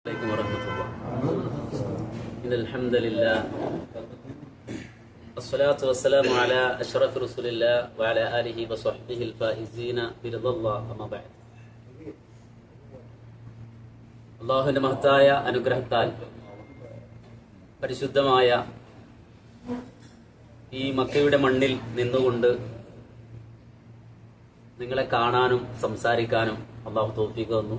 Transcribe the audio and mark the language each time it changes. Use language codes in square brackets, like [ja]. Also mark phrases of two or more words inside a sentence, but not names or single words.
[ar] عليكم ورحمة الله. إن الحمد لله والصلاة والسلام على أشرف رسول الله وعلى آله وصحبه الفائزين برضا الله. أما بعد. [ml] അള്ളാഹുവിന്റെ മഹത്തായ അനുഗ്രഹത്താൽ പരിശുദ്ധമായ ഈ മക്കയുടെ മണ്ണിൽ നിന്നുകൊണ്ട് നിങ്ങളെ കാണാനും സംസാരിക്കാനും അള്ളാഹു തൗഫീഖ് തന്നു.